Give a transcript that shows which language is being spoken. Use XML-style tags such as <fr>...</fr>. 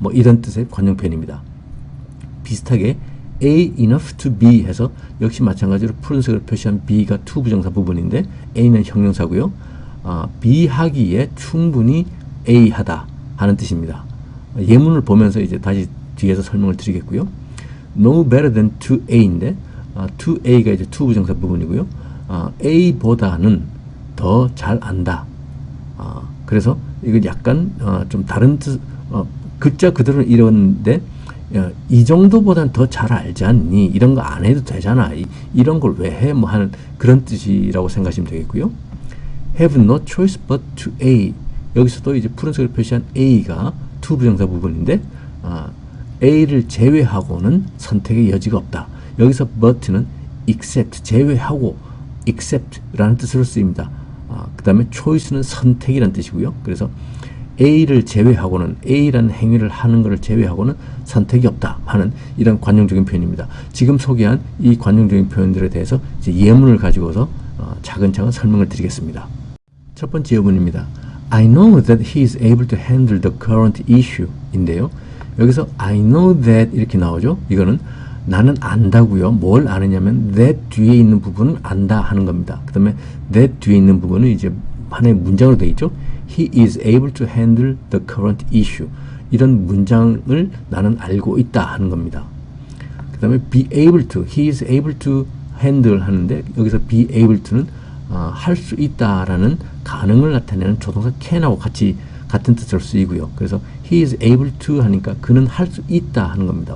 <ko>이런 뜻의 관용 표현입니다. 비슷하게</ko> <en>A enough to B</en> <ko>해서 역시 마찬가지로 푸른색으로 표시한 B가 to 부정사 부분인데 A는 형용사고요. B 하기에 충분히 A 하다 하는 뜻입니다. 예문을 보면서 이제 다시 뒤에서 설명을 드리겠고요.</ko> <en>No better than to A</en> <ko>인데 to A가 이제 to 부정사 부분이고요. A보다는 더 잘 안다. 그래서 이거 약간 좀 다른 뜻, 글자 그대로는 이런데 이 정도보단 더 잘 알지 않니? 이런 거 안 해도 되잖아. 이런 걸 왜 해? 하는 그런 뜻이라고 생각하시면 되겠고요.</ko> <en>Have no choice but to A.</en> <ko>여기서도 이제 푸른색을 표시한 A가 to 부정사 부분인데 A를 제외하고는 선택의 여지가 없다. 여기서 but는 except, 제외하고 except라는 뜻으로 쓰입니다. 그 다음에 choice는 선택이라는 뜻이고요. 그래서 A를 제외하고는 A라는 행위를 하는 것을 제외하고는 선택이 없다 하는 이런 관용적인 표현입니다. 지금 소개한 이 관용적인 표현들에 대해서 이제 예문을 가지고서 차근차근 설명을 드리겠습니다. 첫 번째 예문입니다.</ko> <en>I know that he is able to handle the current issue</en> <ko>인데요. 여기서</ko> <en>I know that</en> <ko>이렇게 나오죠. 이거는 나는 안다고요. 뭘 아느냐면 that 뒤에 있는 부분은 안다 하는 겁니다. 그 다음에 that 뒤에 있는 부분은 이제 하나의 문장으로 되어 있죠.</ko> <en>He is able to handle the current issue.</en> <ko>이런 문장을 나는 알고 있다 하는 겁니다. 그 다음에 be able to,</ko> <en>he is able to handle</en> <ko>하는데 여기서 be able to는 할 수 있다라는 가능을 나타내는 조동사 can하고 같은 뜻으로 쓰이고요. 그래서</ko> <en>he is able to</en> <ko>하니까 그는 할 수 있다 하는 겁니다.</ko>